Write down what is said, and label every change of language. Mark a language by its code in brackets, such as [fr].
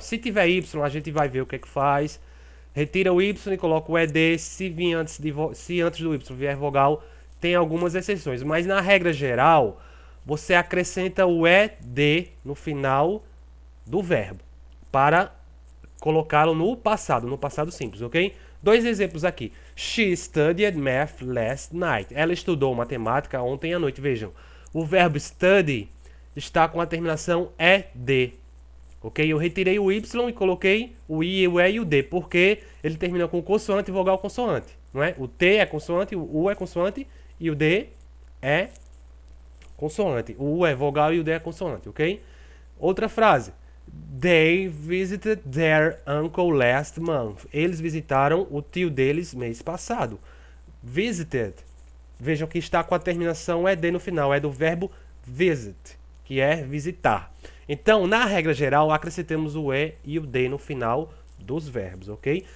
[pt] Se tiver y, a gente vai ver o que é que faz. Retira o y e coloca o ed. Se antes do y vier vogal, tem algumas exceções. Mas na regra geral, você acrescenta o ed no final do verbo para colocá-lo no passado simples, ok? Dois exemplos aqui. [en] She studied math last night. [pt] Ela estudou matemática ontem à noite. Vejam, o verbo study está com a terminação ed. Ok? Eu retirei o y e coloquei o i, o e e o d, porque ele termina com consoante, vogal, consoante. Não é? O t é consoante, o u é consoante e o d é consoante. O u é vogal e o d é consoante, ok? Outra frase. [en] They visited their uncle last month. [pt] Eles visitaram o tio deles mês passado. Visited. Vejam que está com a terminação ed no final. É do verbo visit, que é visitar. Então, na regra geral, acrescentamos o e e o d no final dos verbos, ok?